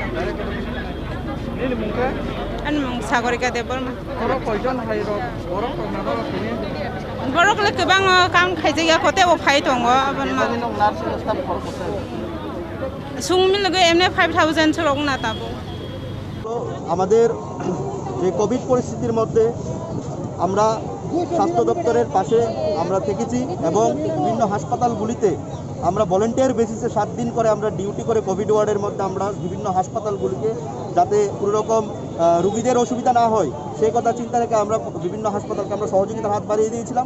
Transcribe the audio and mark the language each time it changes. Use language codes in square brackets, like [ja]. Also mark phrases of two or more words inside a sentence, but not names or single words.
[trp] ini mungka an mung sagorika deborma oro koijon hairo oro ko na oro kini borok le kebang kam khaijak kote o phai tong abon ma [en] nursing staff [trp] khor kote sung mil ge emne 5000 sorok na tabo [bn] আমাদের যে কোভিড পরিস্থিতির মধ্যে আমরা স্বাস্থ্য দপ্তরের পাশে আমরা থেকেছি এবং বিভিন্ন হাসপাতালগুলিতে আমরা [en] volunteer basis [bn] 7 দিন করে আমরা ডিউটি করে [en] Covid ward [bn] মধ্যে আমরা বিভিন্ন হাসপাতালগুলিকে যাতে কোনো রকম রোগীদের অসুবিধা না হয় সেই কথা চিন্তা রেখে আমরা বিভিন্ন হাসপাতালকে আমরা সহযোগিতার হাত বাড়িয়ে দিয়েছিলাম।